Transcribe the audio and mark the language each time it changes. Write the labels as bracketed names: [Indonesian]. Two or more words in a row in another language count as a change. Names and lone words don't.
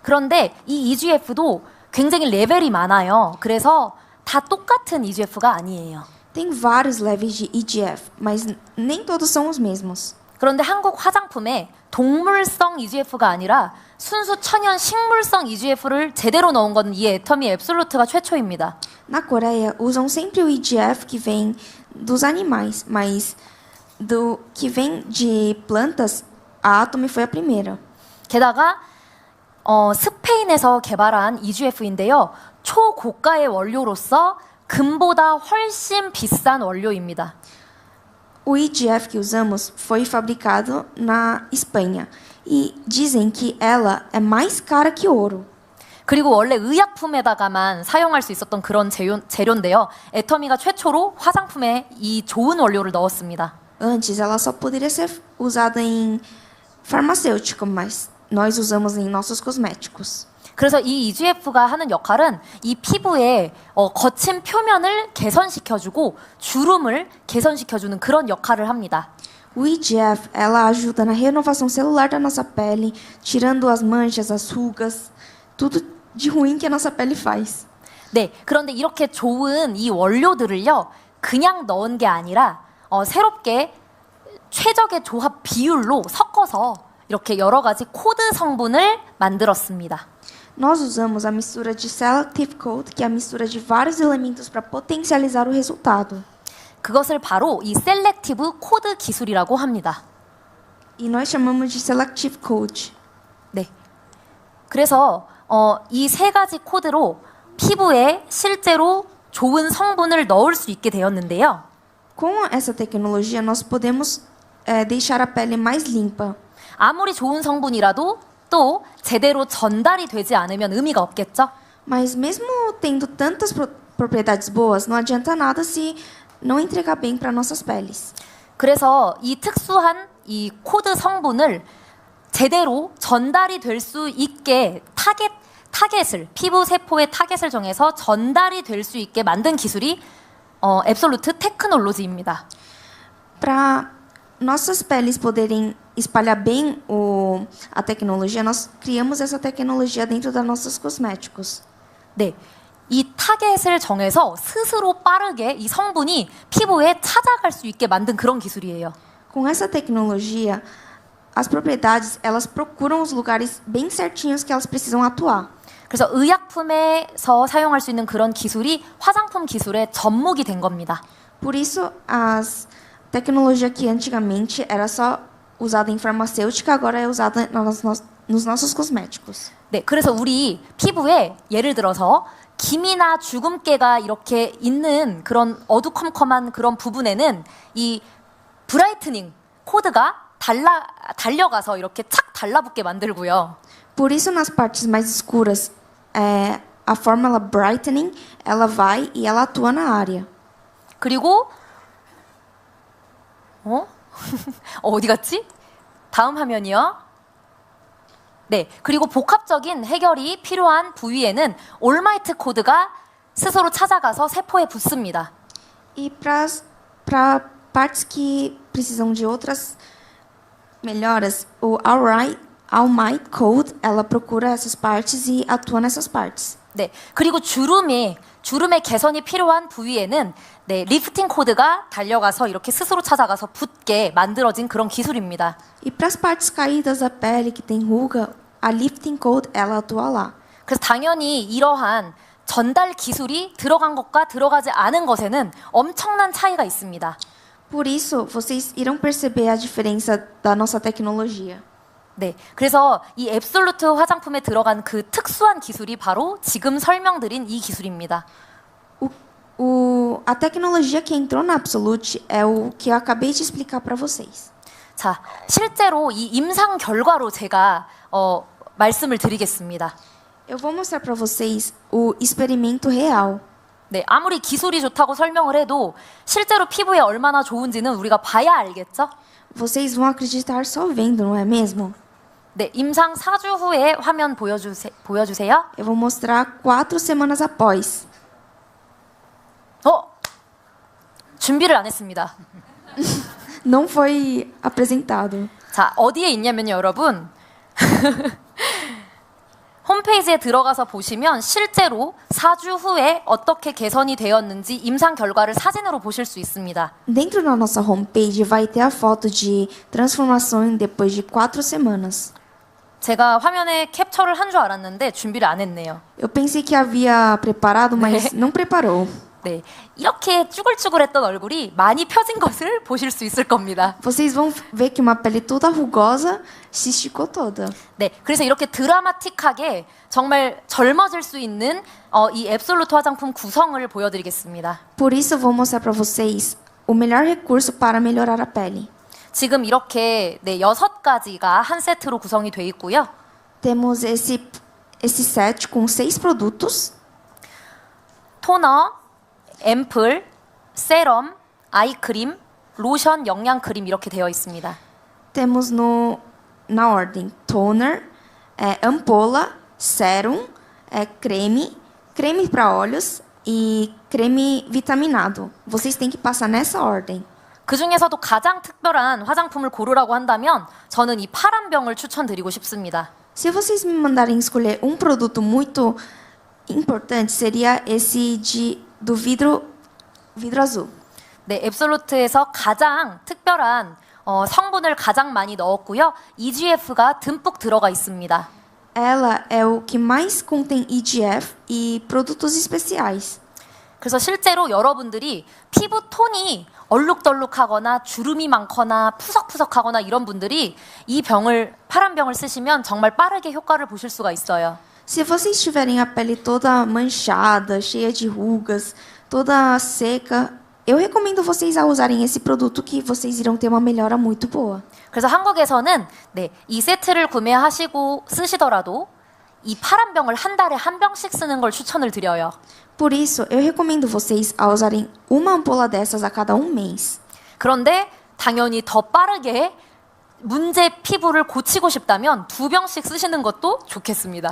[Korean] 그런데 이 EGF도 굉장히 레벨이 많아요. 그래서 다 똑같은 EGF가 아니에요. [Portuguese] Tem vários levels de EGF, mas nem todos são os mesmos. [Korean] 그런데 한국 화장품에 동물성 EGF가 아니라 순수 천연 식물성 EGF를 제대로 넣은 건 이 애터미 앱솔루트가 최초입니다. [Portuguese] Na Coreia, usam sempre o EGF que vem dos animais, mas do que vem de plantas, a Atomy foi a primeira. [Korean] 게다가 스페인에서 개발한 EGF인데요. 초고가의 원료로서 금보다 훨씬 비싼 원료입니다. [Portuguese] O EGF que usamos foi fabricado na Espanha e dizem que ela é mais cara que ouro. [Korean] 그리고 원래 의약품에다가만 사용할 수 있었던 그런 재료인데요. 애터미가 최초로 화장품에 이 좋은 원료를 넣었습니다. [Portuguese] Antes, ela só poderia ser usada em farmacêutico, mas nós usamos em nossos cosméticos. [Korean] 그래서 이 EGF가 하는 역할은 이 피부의 거친 표면을 개선시켜주고 주름을 개선시켜주는 그런 역할을 합니다. [Portuguese] O EGF, ela ajuda na renovação celular da nossa pele, tirando as manchas, as rugas, tudo de ruim que a nossa pele faz. [Korean] 네, 그런데 이렇게 좋은 이 원료들을요, 그냥 넣은 게 아니라 새롭게 최적의 조합 비율로 섞어서 이렇게 여러 가지 코드 성분을 만들었습니다. [Portuguese] Nós usamos a mistura de Selective Coat, que é a mistura de vários elementos para potencializar o resultado. [Korean] 그것을 바로 이 셀렉티브 코드 기술이라고 합니다. [Portuguese] E nós chamamos de Selective Coat. [Korean] 네. 그래서 이 세 가지 코드로 피부에 실제로 좋은 성분을 넣을 수 있게 되었는데요. [Portuguese] Com essa tecnologia, nós podemos deixar a pele mais limpa. [Korean] 아무리 좋은 성분이라도 또 제대로 전달이 되지 않으면 의미가 없겠죠? [Portuguese] Mas mesmo tendo tantas propriedades boas, não adianta nada se não entregar bem para nossas peles. [Korean] 그래서 이 특수한 이 코드 성분을 제대로 전달이 될 수 있게 타겟을 피부 세포의 타겟을 정해서 전달이 될 수 있게 만든 기술이 앱솔루트 테크놀로지입니다. [Portuguese] Para nossas peles poderem espalhar bem a tecnologia, nós criamos essa tecnologia dentro dos nossos cosméticos. [Korean] 네, 이 타겟을 정해서 스스로 빠르게 이 성분이 피부에 찾아갈 수 있게 만든 그런 기술이에요. [Portuguese] Com essa tecnologia, as propriedades elas procuram os lugares bem certinhos que elas precisam atuar. [Korean] 그래서 의약품에서 사용할 수 있는 그런 기술이 화장품 기술의 접목이 된 겁니다. [Portuguese] Por isso, a tecnologia que antigamente era só usada em farmacêutica, agora é usada nos nossos cosméticos. [Korean] 네, 그래서 우리 피부에 예를 들어서 기미나 주근깨가 이렇게 있는 그런 어두컴컴한 그런 부분에는 이 브라이트닝 코드가 달려가서 이렇게 착 달라붙게 만들고요. [Portuguese] Por isso, nas partes mais escuras, a fórmula brightening, ela vai e ela atua na área. [Korean] 그리고 어디 갔지? 다음 화면이요. 네, 그리고 복합적인 해결이 필요한 부위에는 올마이트 코드가 스스로 찾아가서 세포에 붙습니다. [Portuguese] E para partes que precisam de outras melhoras, o All Might Code, ela procura essas partes e atua nessas partes. [Korean] 네, 그리고 주름의 개선이 필요한 부위에는 네, 리프팅 코드가 달려가서 이렇게 스스로 찾아가서 붙게 만들어진 그런 기술입니다. [Portuguese] E para as partes caídas da pele que tem ruga, a Lifting Code, ela atua lá. [Korean] 그래서 당연히 이러한 전달 기술이 들어간 것과 들어가지 않은 것에는 엄청난 차이가 있습니다. [Portuguese] Por isso, vocês irão perceber a diferença da nossa tecnologia. [Korean] 네, 그래서 이 앱솔루트 화장품에 들어간 그 특수한 기술이 바로 지금 설명드린 이 기술입니다. [Portuguese] A tecnologia que entrou na Absolute é o que eu acabei de explicar para vocês. [Korean] 자, 실제로 이 임상 결과로 제가 말씀을 드리겠습니다. [Portuguese] Eu vou mostrar para vocês o experimento real. [Korean] 네, 아무리 기술이 좋다고 설명을 해도 실제로 피부에 얼마나 좋은지는 우리가 봐야 알겠죠? [Portuguese] Vocês vão acreditar só vendo, não é mesmo? [Korean] 네, 임상 4주 후에 화면 보여주세요. [Portuguese] Eu vou mostrar 4 semanas após. [Korean] 준비를 안 했습니다. [Portuguese] Não foi apresentado. [Korean] 자, 어디에 있냐면요, 여러분. 홈페이지에 들어가서 보시면 실제로 4주 후에 어떻게 개선이 되었는지 임상 결과를 사진으로 보실 수 있습니다. [Portuguese] Dentro da nossa homepage vai ter a foto de transformação depois de 4 semanas. [Korean] 제가 화면에 캡처를 한 줄 알았는데 준비를 안 했네요. [Portuguese] Eu pensei que havia preparado, mas não preparou. [Korean] 네, 이렇게 쭈글쭈글했던 얼굴이 많이 펴진 것을 보실 수 있을 겁니다. [Portuguese] Vocês vão ver que uma pele toda rugosa se esticou toda. [Korean] 네, 그래서 이렇게 드라마틱하게 정말 젊어질 수 있는 이 앱솔루트 화장품 구성을 보여드리겠습니다. [Portuguese] Por isso eu vou mostrar para vocês o melhor recurso para melhorar a pele. [Korean] 지금 이렇게 6가지가 한 세트로 구성이 돼 있고요. [Portuguese] Temos esse set com 6 produtos. [Korean] 토너, 앰플, 세럼, 아이크림, 로션, 영양크림 이렇게 되어 있습니다. [Portuguese] Temos na ordem toner, ampola, sérum, creme para olhos e creme vitaminado. Vocês têm que passar nessa ordem. [Korean] 그 중에서도 가장 특별한 화장품을 고르라고 한다면 저는 이 파란 병을 추천드리고 싶습니다. [Portuguese] Se vocês me mandarem escolher um produto muito importante, seria esse do vidro azul. [Korean] 네, 앱솔루트에서 가장 특별한 성분을 가장 많이 넣었고요. EGF가 듬뿍 들어가 있습니다. [Portuguese] Ela é o que mais contém EGF e produtos especiais. [Korean] 그래서 실제로 여러분들이 피부 톤이 얼룩덜룩하거나 주름이 많거나 푸석푸석하거나 이런 분들이 이 파란 병을 쓰시면 정말 빠르게 효과를 보실 수가 있어요. [Portuguese] Se vocês tiverem a pele toda manchada, cheia de rugas, toda seca, eu recomendo vocês a usarem esse produto que vocês irão ter uma melhora muito boa. [Korean] 그래서 한국에서는 이 세트를 구매하시고 쓰시더라도 이 파란 병을 한 달에 한 병씩 쓰는 걸 추천을 드려요. [Portuguese] Por isso, eu recomendo vocês a usarem uma ampola dessas a cada mês. [Korean] 그런데 당연히 더 빠르게 문제 피부를 고치고 싶다면 2병씩 쓰시는 것도 좋겠습니다.